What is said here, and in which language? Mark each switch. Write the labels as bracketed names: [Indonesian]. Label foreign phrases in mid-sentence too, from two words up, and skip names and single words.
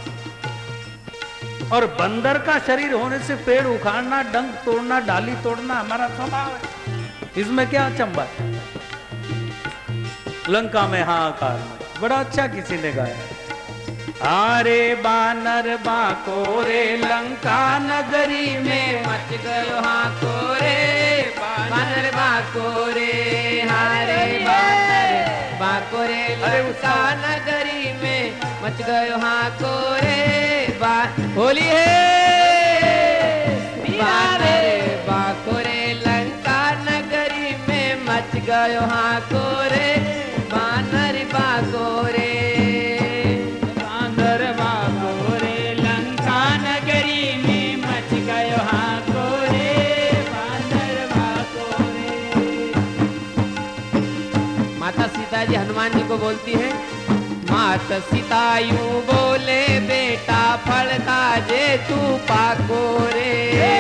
[Hindi] और बंदर का शरीर होने से पेड़ उखाड़ना, डंक तोड़ना, डाली तोड़ना हमारा स्वभाव है। इसमें क्या अचंभा है? लंका में हाहाकार में बड़ा अच्छा किसी ने गाया, आरे बानर बाकोरे, लंका नगरी में मच गयो हाकोरे, बानर बाकोरे, हारे बानर बाकोरे। लंका नगरी में मच गयो हाकोरे, होली है बानर बाकोरे। लंका नगरी में मच गयो हाकोरे, बानर बाकोरे, बानर बाकोरे। लंका नगरी में मच गयो हाकोरे, बानर बाकोरे। माता सीता जी हनुमान जी को बोलती है, माता सीता यूं बोले बेटा फल खाजे तू पाको रे।